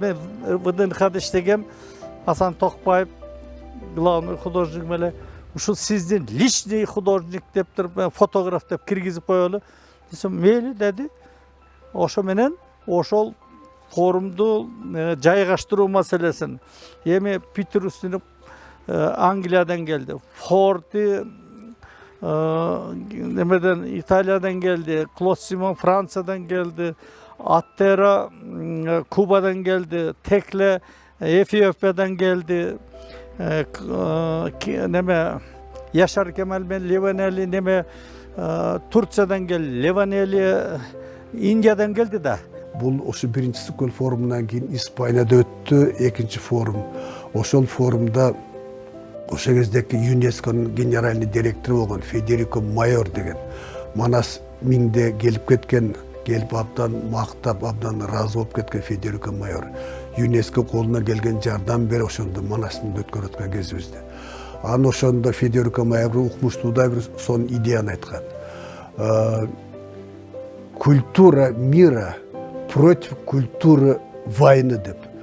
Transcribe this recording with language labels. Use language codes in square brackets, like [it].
[ky] Мен ВДНХда иштегем, Асан Токпаев главный художник менен ушул сиздин личный художник деп туруп, фотограф деп киргизип коелу. Десем, мейли деди. Ошо менен ошол форумду жайгаштыруу маселесин. Эми Питер Устинов Англиядан келди. Форти немеден Италиядан келди. Клод Симон Франциядан келди. Аттера Кубадан келди. Текле Эфиопиядан келди. Неме Яшар Кемал мен Леванели неме Турциядан келди. Леванели Индиядан келди да. Бул ошо биринчи Стокгольм форумунан кийин Испанияда өттү, экинчи форум. Ошол форумда ошол кездеки ЮНЕСКОнун генеральный директору болгон Федерико Майор деген Манас миңде келип кеткен, келип абдан мактап, абдан ыраазы болуп кеткен Федерико Майор. ЮНЕСКО колуна келген жардам берип ошондо Манастын өткөрүп аткан кезибизде. Анан ошондо Федерико Майор укмуштуудай бир сонун идеяны айткан. [ru] Культура мира против культуры войны [ky] деп.